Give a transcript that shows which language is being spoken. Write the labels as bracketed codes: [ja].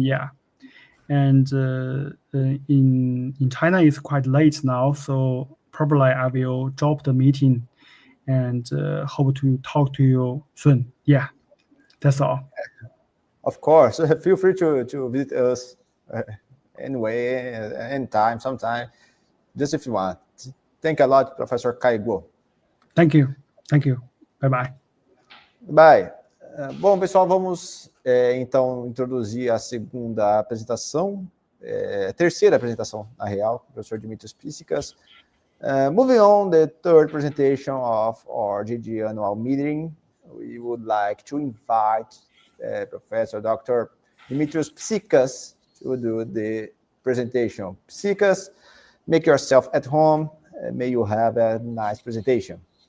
[en] Yeah, and in China it's quite late now, so probably I will drop the meeting and hope to talk to you soon. Yeah, that's all. Of course, feel free to visit us anyway, anytime, sometime, just if you want. Thank you a lot, Professor Gege. Thank you. Bye-bye. Bye. [pt] Bom, pessoal, vamos então introduzir a segunda apresentação, terceira apresentação, na real, do professor Demetrios Písicas. [en] Moving on, the third presentation of our Gege Annual Meeting, we would like to invite Professor Dr. Demetrios Písicas to do the presentation. Písicas, make yourself at home. May you have a nice presentation.